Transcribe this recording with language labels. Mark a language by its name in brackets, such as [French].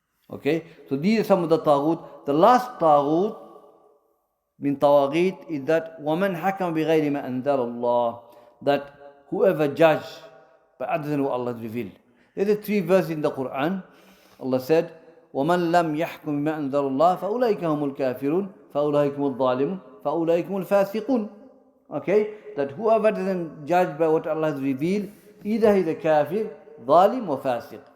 [English] Okay, so these are some of the Taghut. The last Taghut min Tawaghit is that [Arabic] وَمَنْ حَكَمَ بِغَيْرِ مَا أَنزَلَ اللَّهِ. [English] That whoever judge by other than what Allah has revealed. There are 3 verses in the Quran. Allah said, [Arabic] وَمَنْ لَمْ يَحْكُمْ بِمَا أَنزَلَ اللَّهِ فَأُولَٰئِكَ هُمُ الْكَافِرُونَ فَأُولَٰئِكَ هُمُ الظَّالِمُونَ فَأُولَٰئِكَ هُمُ الْفَاسِقُونَ. [English] Okay, that whoever doesn't judge by what Allah has revealed, either he's a kafir, zalim or fasiq.